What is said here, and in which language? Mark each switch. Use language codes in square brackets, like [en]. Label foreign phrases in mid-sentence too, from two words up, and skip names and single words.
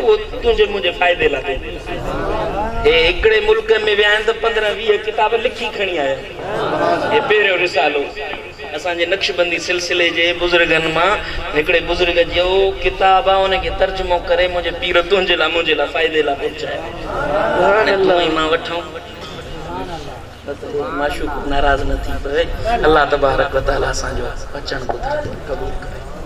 [sd] उहो तुंहिंजे मुंहिंजे फ़ाइदे लाइ हे हिकिड़े मुल्क में विया आहिनि त 15-20 किताब लिखी खणी आया हे पहिरियों रिसालो असांजे नक्शबंदी सिलसिले जे बुज़ुर्गनि मां हिकिड़े बुज़ुर्ग जो किताब आहे उनखे तर्जुमो करे मुंहिंजे पीर तुंहिंजे लाइ मुंहिंजे लाइ फ़ाइदे लाइ पहुचाए मां वठूं माशूक नाराज़ न थी पवे अल्लाह [ar] تبارك وتعالى [sd] असांजो अचणु ॿुधणु क़बूल करे